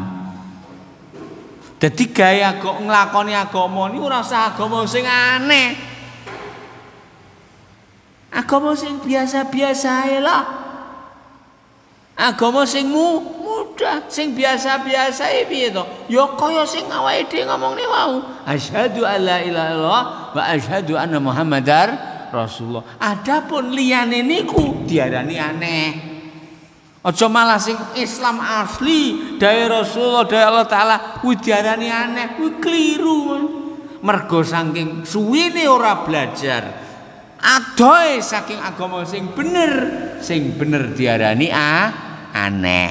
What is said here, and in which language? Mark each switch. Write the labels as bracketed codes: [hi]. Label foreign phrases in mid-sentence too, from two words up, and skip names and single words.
[jv] Dadi gaya kok nglakoni agama niku ora usah agama sing aneh. Agama sing biasa-biasa ae lah. Agama sing mudah, sing biasa-biasa ae piye to? Ya kaya sing awake dhewe ngomongne wau. [ar] أشهد أن لا إله إلا الله وأشهد أن محمدا رسول الله. [jv] Adapun liyane niku diarani aneh. Aja malah sing Islam asli dawuh Rasulullah dawuh Allah taala kuwi diarani aneh, kuwi kliru. Mergo saking suwene ora belajar. Adohe saking agama sing bener diarani aneh.